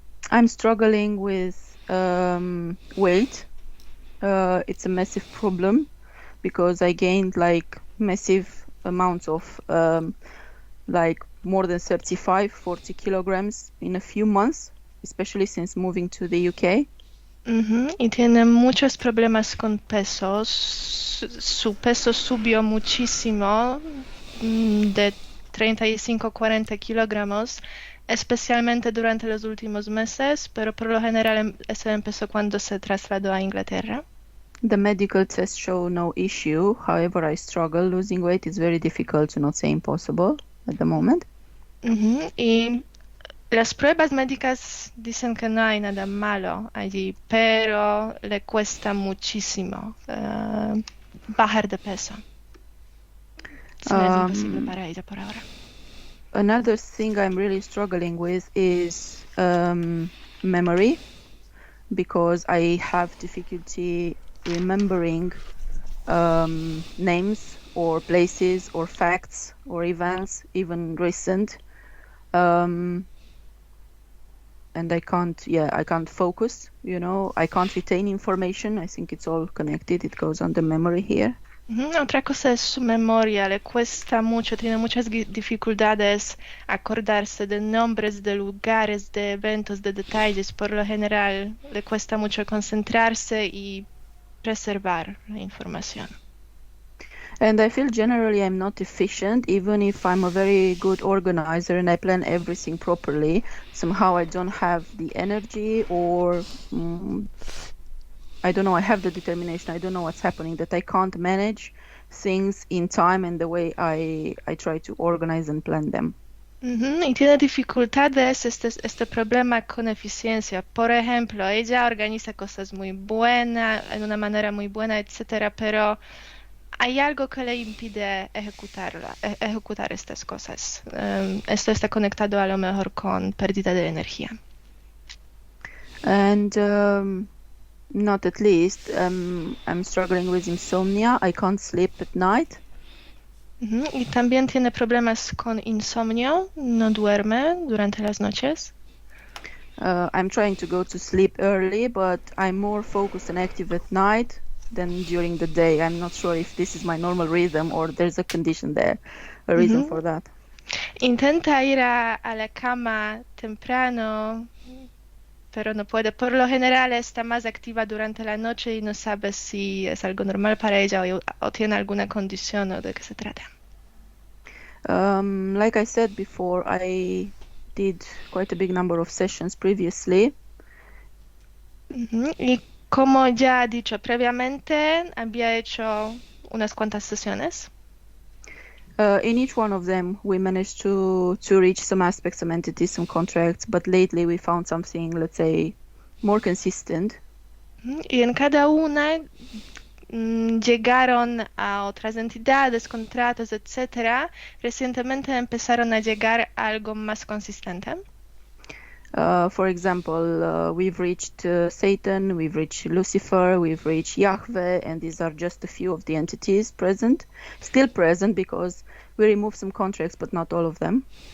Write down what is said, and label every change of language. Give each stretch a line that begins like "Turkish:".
English: I'm struggling with weight. It's a massive problem because I gained like massive amounts of like more than 40 kilograms in a few months, especially since moving to the UK.
Spanish: Y tiene muchos problemas con pesos. Su peso subió muchísimo, de 35-40 kilogramos, especialmente durante los últimos meses, pero por lo general eso empezó cuando se trasladó a Inglaterra.
English: The medical tests show no issue. However, I struggle. Losing weight is very difficult, to not say impossible, at the moment.
Spanish: Y las pruebas médicas dicen que no hay nada malo allí, pero le cuesta muchísimo bajar de peso. Es imposible para ella por ahora.
English: Another thing I'm really struggling with is memory, because I have difficulty remembering names or places or facts or events, even recent. And I can't focus, I can't retain information. I think it's all connected. It goes on the memory here.
Spanish: Otra cosa es su memoria, le cuesta mucho, tiene muchas dificultades acordarse de nombres, de lugares, de eventos, de detalles. Por lo general, le cuesta mucho concentrarse y preservar la información.
English: And I feel generally I'm not efficient, even if I'm a very good organizer and I plan everything properly. Somehow I don't have the energy, or I don't know, I have the determination, I don't know what's happening, that I can't manage things in time and the way I try to organize and plan them.
Spanish: Y tiene dificultades este problema con eficiencia. Por ejemplo, ella organiza cosas muy buenas, en una manera muy buena, etcétera, pero hay algo que le impide ejecutar estas cosas. Esto está conectado a lo mejor con pérdida de energía.
English: And not at least, I'm struggling with insomnia. I can't sleep at night.
Spanish: Y también tiene problemas con insomnio, no duerme durante las noches.
English: I'm trying to go to sleep early, but I'm more focused and active at night than during the day. I'm not sure if this is my normal rhythm or there's a condition there, a reason for that.
Spanish: Intenta ir a la cama temprano, pero no puede. Por lo general está más activa durante la noche y no sabe si es algo normal para ella o tiene alguna condición o de qué se trata.
English: Like I said before, I did quite a big number of sessions previously.
Spanish: Y como ya ha dicho previamente, había hecho unas cuantas sesiones.
English: In each one of them, we managed to reach some aspects, some entities, some contracts, but lately we found something, let's say, more consistent.
Spanish: Y en cada una llegaron a otras entidades, contratos, etcétera. Recientemente empezaron a llegar a algo más consistente.
English: For example, we've reached Satan, we've reached Lucifer, we've reached Yahweh, and these are just a few of the entities still present, because we removed some contracts, but not all of them.